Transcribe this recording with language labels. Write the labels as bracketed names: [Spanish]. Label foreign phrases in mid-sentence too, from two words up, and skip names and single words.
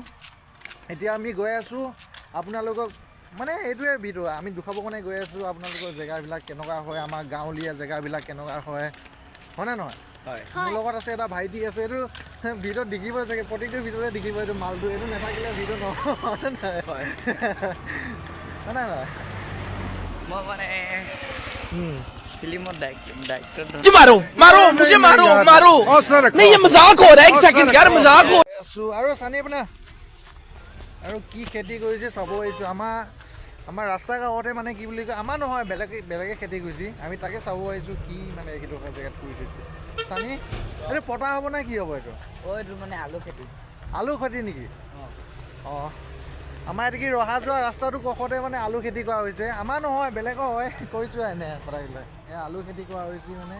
[Assamese] এতিয়া আমি গৈ আছোঁ আপোনালোকক মানে এইটোৱে ভিডিঅ' আমি দেখুৱাবৰ কাৰণে গৈ আছোঁ আপোনালোকৰ জেগাবিলাক কেনেকুৱা হয় আমাৰ গাঁৱলীয়া জেগাবিলাক কেনেকুৱা হয়নে নহয় হয়। মোৰ লগত আছে এটা ভাইটি আছে এইটো ভিডিঅ'ত দেখিবই চাগে প্ৰত্যেকটো ভিডিঅ'তে দেখিব এইটো মালটো এইটো নাথাকিলে ভিডিঅ' নহয় নহয় মই মানে [Hindi] फिल्मों डायरेक्टर मारो मारो मुझे मारो मारो नहीं ये मजाक हो रहा है एक सेकंड यार मजाक हो [Assamese] আৰু চানি আপোনাৰ আৰু কি খেতি কৰিছে চাব আহিছোঁ আমাৰ ৰাস্তা কাষতে মানে কি বুলি কয় আমাৰ নহয় বেলেগে খেতি কৰিছে আমি তাকে চাব আহিছোঁ কি মানে এইডোখৰ জেগাত কৰি থৈছে চানি এইটো পতা হ'ব নে কি হ'ব এইটো এইটো মানে আলু খেতি নেকি অঁ আমাৰ এইটো কি ৰহা যোৱা ৰাস্তাটো কাষতে মানে আলু খেতি কৰা হৈছে আমাৰ নহয় বেলেগৰ হয় কৈছোঁ এনে কথাবিলাক আলু খেতি কৰা হৈছে মানে